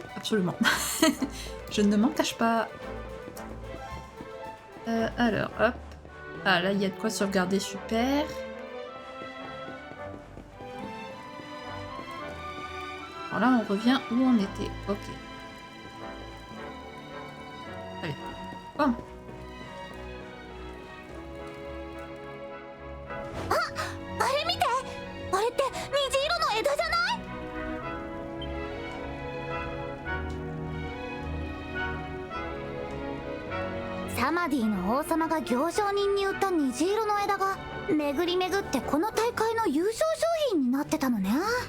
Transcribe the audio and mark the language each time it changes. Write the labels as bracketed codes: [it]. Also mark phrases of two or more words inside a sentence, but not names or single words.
[fr] Absolument. Je ne m'en cache pas. Alors, hop. Ah, là, il y a de quoi sauvegarder, super. Alors là, on revient où on était. Ok. Allez. Bon. [ja] サマディの王様が行商人に売った虹色の枝が巡り巡ってこの大会の優勝商品になってたのね。